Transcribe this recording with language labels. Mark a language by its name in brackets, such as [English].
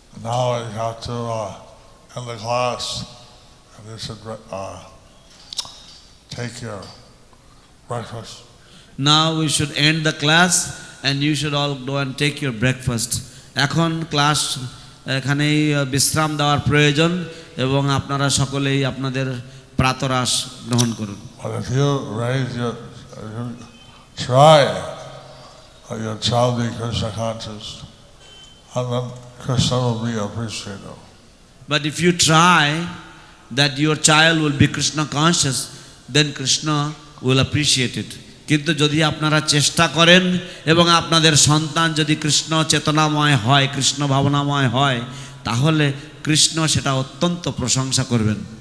[English] Now I have to end the class, and you should take your breakfast. Now we should end the class and you should all go and take your breakfast. [Bangla] এখন class এখানেই বিশ্রাম দেওয়ার প্রয়োজন এবং আপনারা সকলেই আপনাদের প্রাতরাশ গ্রহণ করুন। [English] But if you try your child be Krishna conscious, and then Krishna will be appreciative. But if you try that your child will be Krishna conscious, then Krishna will appreciate it. [Bangla] কিন্তু যদি আপনারা চেষ্টা করেন এবং আপনাদের সন্তান যদি কৃষ্ণ চেতনাময় হয়, কৃষ্ণ ভাবনাময় হয়, তাহলে কৃষ্ণ সেটা অত্যন্ত প্রশংসা করবেন।